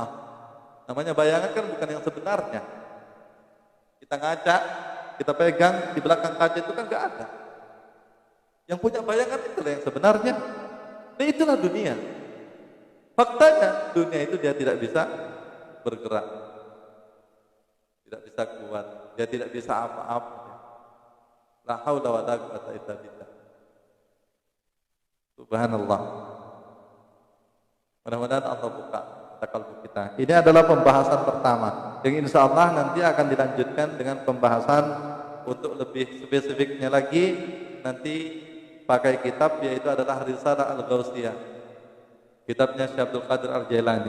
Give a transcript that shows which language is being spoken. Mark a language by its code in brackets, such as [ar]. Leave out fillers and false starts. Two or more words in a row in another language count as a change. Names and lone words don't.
[id] Namanya bayangan kan bukan yang sebenarnya. Kita ngaca, kita pegang di belakang kaca itu kan nggak ada. Yang punya bayangan itulah yang sebenarnya. Nah itulah dunia. Faktanya dunia itu dia tidak bisa bergerak, tidak bisa kuat, dia tidak bisa apa-apa. [ar] لا حول ولا قوة إلا بالله. [id] Subhanallah. Mudah-mudahan Allah buka kalbu kita. Ini adalah pembahasan pertama yang [ar] إن شاء الله [id] nanti akan dilanjutkan dengan pembahasan untuk lebih spesifiknya lagi nanti pakai kitab, yaitu adalah Risalah Al-Ghausiyah, kitabnya Syekh Abdul Qadir Al-Jailani.